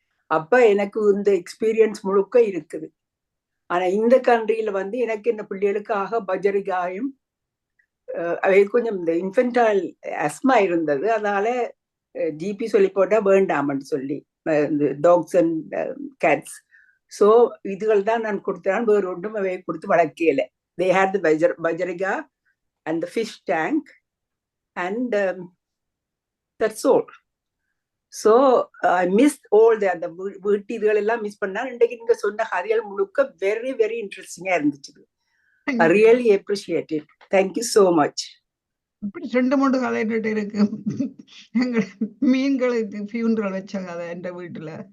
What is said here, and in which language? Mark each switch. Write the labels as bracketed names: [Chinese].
[Tamil] அப்ப எனக்கு இந்த எக்ஸ்பீரியன்ஸ் முழுக்க இருக்குது. ஆனா இந்த கண்ட்ரியில வந்து எனக்கு இந்த பிள்ளைகளுக்காக பஜரிகாயும் அவை கொஞ்சம் இந்த இன்ஃபென்டைல் அஸ்மா இருந்தது, அதனால ஜிபி சொல்லி போட்டா வேண்டாமன்னு சொல்லி இந்த டாக்ஸ் அண்ட் கேட்ஸ். ஸோ இதுகள் தான் நான் கொடுத்தேன், வேறு ஒன்றும் அவை கொடுத்து வளர்க்கல. [English] they had the bajariga and the fish tank and that's all. So I missed all the [Tamil] வீட்டு இதுகள் எல்லாம் மிஸ் பண்ணா. இன்றைக்கு நீங்க சொன்ன கதைகள் முழுக்க வெரி வெரி இன்ட்ரெஸ்டிங்கா இருந்துச்சு. [English] I really appreciate it. Thank you so much. [Tamil] இப்படி 2-3 கதை இருக்கு. எங்க மீன்களுக்கு ஃபியூனரல் வச்ச கதை என்ற வீட்டுல.